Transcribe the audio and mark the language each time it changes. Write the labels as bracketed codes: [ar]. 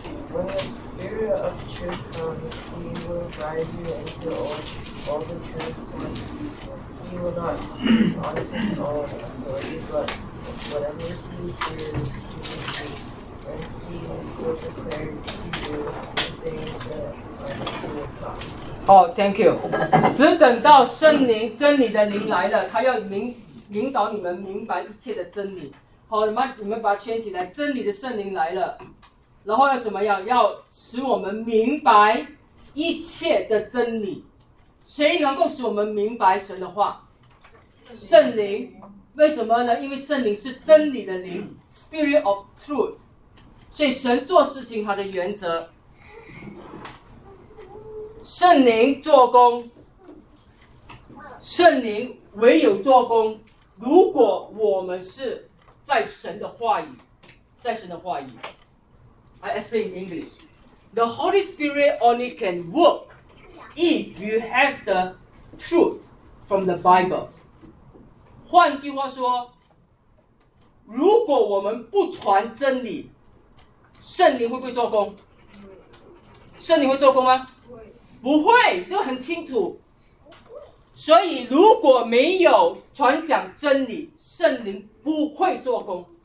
[en] When the Spirit of truth comes, He will guide you into all the truth. He will not speak on His own authority, but whatever He hears, He will speak. And He will declare to you the things that are to come. 哦、oh, ，Thank you。 [zh] 只等到圣灵真理的灵来了，他要引导你们明白一切的真理。好，你们把它圈起来。真理的圣灵来了，然后要怎么样？要使我们明白一切的真理。谁能够使我们明白神的话？圣灵。为什么呢？因为圣灵是真理的灵 ， [en] Spirit of Truth。 [zh] 所以神做事情他的原则。圣灵做工，圣灵唯有做工。如果我们是在神的话语，在神的话语 ， [en] I explain in English. The Holy Spirit only can work if you have the truth from the Bible. [zh] 换句话说，如果我们不传真理，圣灵会不会做工？圣灵会做工吗？不会，这很清楚。所以如果没有传讲真理，圣灵不会做工。